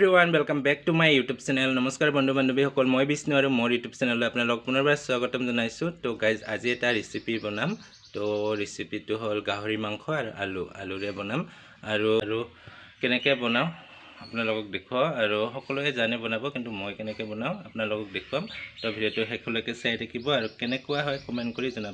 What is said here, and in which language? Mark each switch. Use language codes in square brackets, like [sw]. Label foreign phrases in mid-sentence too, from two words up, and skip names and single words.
[en] welcome back to my YouTube channel. [as] নমস্কাৰ বন্ধু বান্ধৱীসকল, মই বিষ্ণু আৰু মোৰ यूट्यूब चैनलলৈ আপোনালোক পুনৰবাৰ স্বাগতম জনাইছোঁ। তো গাইজ আজি এটা ৰেচিপি বনাম। তো ৰেচিপিটো হ'ল গাহৰি মাংস আৰু আলুৰে বনাম আৰু কেনেকৈ বনাওঁ আপোনালোকক দেখুৱাওঁ আৰু সকলোৱে জানে বনাব, কিন্তু মই কেনেকৈ বনাওঁ আপোনালোকক দেখুৱাম। তো ভিডিঅ'টো শেষলৈকে চাই থাকিব আৰু কেনেকুৱা হয় কমেণ্ট কৰি জনাব।